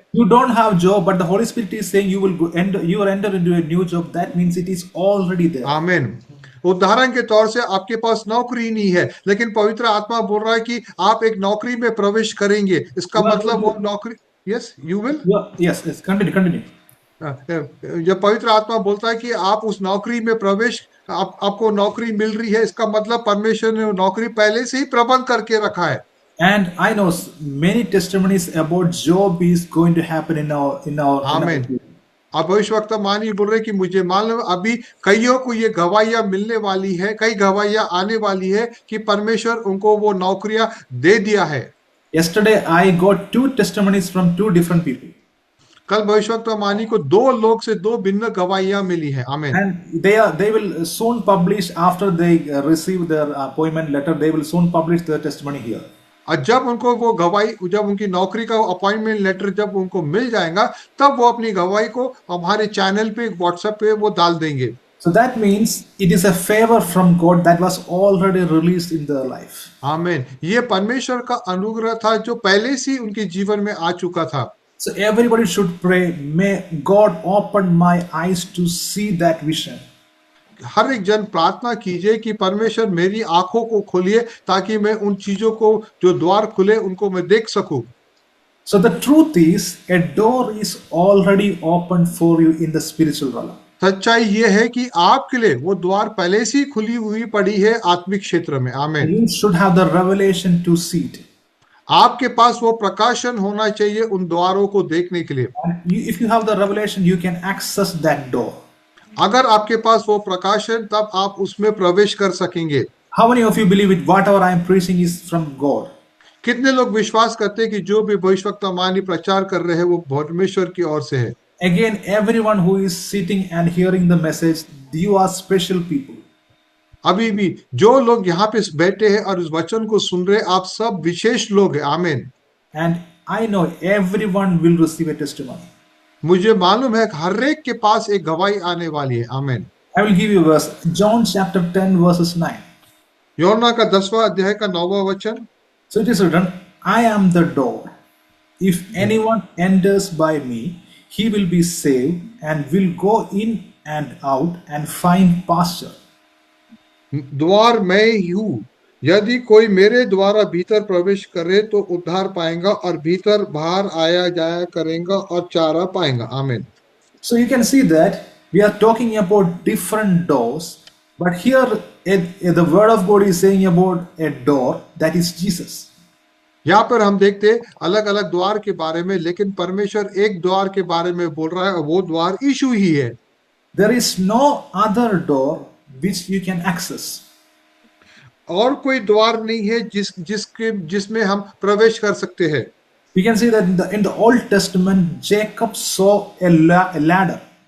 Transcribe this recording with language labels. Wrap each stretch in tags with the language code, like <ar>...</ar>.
<en>You don't have job, but the Holy Spirit is saying you will go enter, you will enter into a new job. That means it is already there.</en> <hi>आमीन। उदाहरण के तौर से आपके पास नौकरी नहीं है, लेकिन पवित्र आत्मा बोल रहा है कि आप एक नौकरी में प्रवेश करेंगे। इसका</hi> <en>You are going</en> <hi>मतलब वो</hi> <en>to, नौकरी, yes you will. yes, yes, continue, continue.</en> <hi>जब पवित्र आत्मा बोलता है कि आप उस नौकरी में प्रवेश, आपको नौकरी मिल रही है, इसका मतलब परमेश्वर ने वो नौकरी पहले से ही प्रबंध करके रखा है।</hi> <en>And I know many testimonies about job is going to happen in our</en> <hi>आमीन। अब भविष्यवक्ता मानी बोल रहे कि मुझे मालूम अभी कईयों को ये गवाहियां मिलने वाली है, कई गवाहियां आने वाली है कि परमेश्वर उनको वो नौकरियां दे दिया है।</hi> <en>Yesterday I got two testimonies from two different people.</en> <hi>कल भविष्यवक्ता मानी को दो लोग से दो भिन्न गवाहियां मिली है। आमीन।</hi> <en>And they will soon publish after they receive their appointment letter. They will soon publish their testimony here.</en> <hi>और जब उनको वो गवाही, जब उनकी नौकरी का अपॉइंटमेंट लेटर जब उनको मिल जाएगा, तब वो अपनी गवाही को हमारे चैनल पे, व्हाट्सएप पे वो डाल देंगे।</hi> <en>So that means it is a favor from God that was already released in their life.</en> <hi>आमीन। ये परमेश्वर का अनुग्रह था जो पहले से ही उनके जीवन में आ चुका था।</hi> <en>So everybody should pray, may God open my eyes to see that vision.</en> <hi>हर एक जन प्रार्थना कीजिए कि परमेश्वर मेरी आंखों को खोलिए, ताकि मैं उन चीजों को जो द्वार खुले उनको मैं देख सकूं।</hi> <en>So the truth is, a door is already opened for you in the spiritual realm.</en> <hi>सच्चाई ये है कि आपके लिए वो द्वार पहले से ही खुली हुई पड़ी है आत्मिक क्षेत्र में। आमीन।</hi> <en>You should have the revelation to see it.</en> <hi>आपके पास वो प्रकाशन होना चाहिए उन द्वारों को देखने के लिए।</hi> <en>And if you have the revelation, you can access that door.</en> <hi>अगर आपके पास वो प्रकाशन, तब आप उसमें प्रवेश कर सकेंगे।</hi> <en>How many of you believe it? Whatever I am preaching is from God.</en> <hi>कितने लोग विश्वास करते हैं कि जो भी भविष्यवक्ता मानी प्रचार कर रहे हैं वो परमेश्वर की ओर से है?</hi> <en>Again, everyone who is sitting and hearing the message, you are special people.</en> <hi>अभी भी जो लोग यहाँ पे बैठे हैं और इस वचन को सुन रहे, आप सब विशेष लोग हैं। आमीन।</hi> <en>And I know everyone will receive a testimony.</en> <hi>मुझे मालूम है कि हर एक के पास एक गवाही आने वाली है। आमीन।</hi> <en>I will give you a verse. John chapter 10 verses 9.</en> <hi>योना का 10वां अध्याय का 9वां वचन।</hi> <en>So it is written, I am the door. If anyone enters by me, he will be saved and will go in and out and find pasture.</en> <hi>द्वार मैं ही हूँ, यदि कोई मेरे द्वारा भीतर प्रवेश करे तो उद्धार पाएगा, और भीतर बाहर आया जाया करेगा और चारा पाएगा। आमीन।</hi> <en>So you can see that we are talking about different doors, but here the word of God is saying about a door, that is Jesus.</en> <hi>यहाँ पर हम देखते अलग अलग द्वार के बारे में, लेकिन परमेश्वर एक द्वार के बारे में बोल रहा है, और वो द्वार यीशु ही है।</hi> <en>There is no other door which you can access.</en> <hi>और कोई द्वार नहीं है जिसमें हम प्रवेश कर सकते हैं।</hi> <en>We can see that in the Old Testament, Jacob saw a ladder.</en>